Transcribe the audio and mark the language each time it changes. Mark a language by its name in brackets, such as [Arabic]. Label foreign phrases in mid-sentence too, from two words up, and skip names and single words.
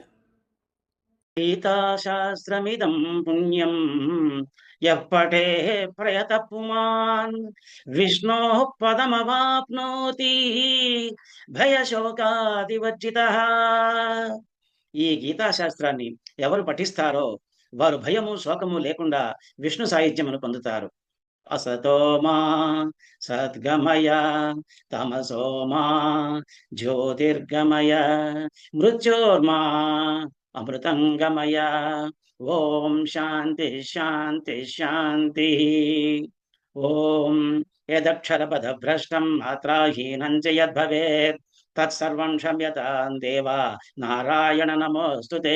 [Sanskrit] గీతాశాస్త్రమిదం పుణ్యం యప్పటే ప్రయత పుమాన్ విష్ణో పదమవాప్నోతి భయశోకాదివర్జితః. [Telugu] ఈ గీతాశాస్త్రాన్ని ఎవరు పఠిస్తారో వారు భయము శోకము లేకుండా విష్ణు సాహిత్యమును పొందుతారు. [Sanskrit] असतो मा सद्गमय तमसो मा ज्योतिर्गमय मृत्योर्मा अमृतंगमय। ओम शांति शांति शांति। ओम यदक्षरपदभ्रष्टं मात्राहीनं च यद्भवेत् तत्सर्वं क्षम्यतां देवा नारायण नमोऽस्तु ते।